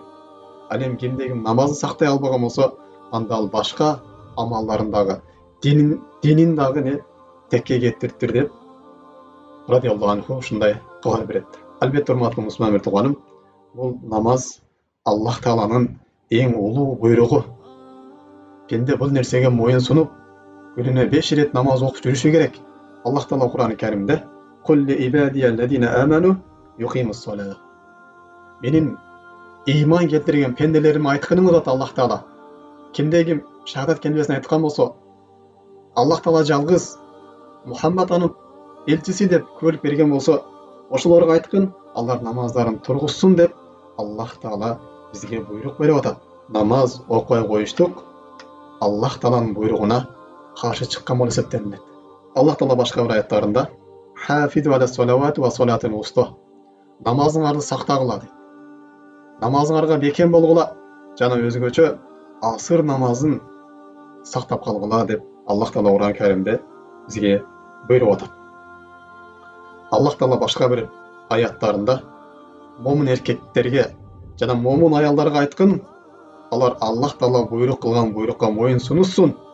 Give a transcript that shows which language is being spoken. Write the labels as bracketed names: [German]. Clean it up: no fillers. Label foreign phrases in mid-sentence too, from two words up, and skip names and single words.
[Kyrgyz] Ал эми кимде ким намазды сактай албаган болсо, анда ал башка амалдарын дагы динин дагы текке кетириптир деп [Arabic] رضي الله عنه [Kyrgyz] ушундай кабар берет. Албетте урматтуу мусулман бир тууганым, бул намаз Аллах Тааланын эң улуу буйругу. Пенде бул нерсеге моюн сунуп, күнүнө 5 ирет намаз окуп жүрүшү керек. [Arabic] Аллах Таала Кур'ан-ы Каримде "قل لعبادي الذين آمنوا يقيموا الصلاة". [Kyrgyz] Менин ыйман келтирген пенделериме айтканым деп Аллах Таала. Кимде ким шахадат келмесин айткан болсо, Аллах Таала жалгыз, Мухаммад анын элчиси деп күбөлүк берген болсо, ошолорго айткын, алар намаздарын тургузсун деп Аллах Таала бизге буйрук берип атат. Намаз окуй коюштук Аллах Тааланын буйругуна каршы чыккан болуп эсептелинет. Аллах Таала башка бир аяттарында [Arabic] "حافظوا على الصلوات والصلاة الوسطى", [Kyrgyz] намазыңарды сактагыла дейт. Намазыңарга бекем болгула, жана өзгөчө асыр намазын сактап калгыла деп Аллах Таала Кур'ан-ы Каримде бизге буйруп атат. Аллах Таала башка бир аяттарында момун эркектерге жана момун аялдарга айткын, алар Аллах Таала буйрук кылган буйрукка моюн сунушсун.